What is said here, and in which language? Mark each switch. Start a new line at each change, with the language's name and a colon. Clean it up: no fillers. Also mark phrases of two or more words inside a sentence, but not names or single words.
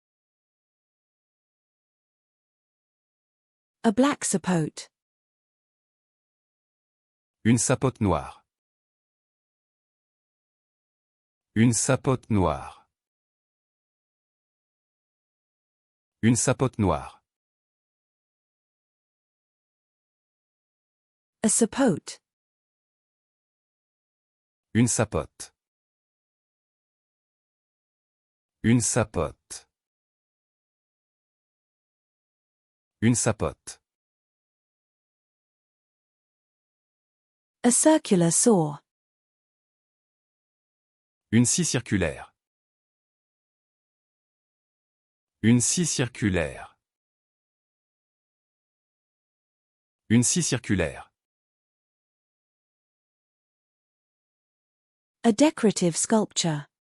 English: A black sapote.
French: Une sapote noire. Une sapote noire. Une sapote noire.
English: A sapote.
French: Une sapote. Une sapote. Une sapote.
English: A circular saw.
French: Une scie circulaire. Une scie circulaire. Une scie circulaire.
English: A decorative sculpture.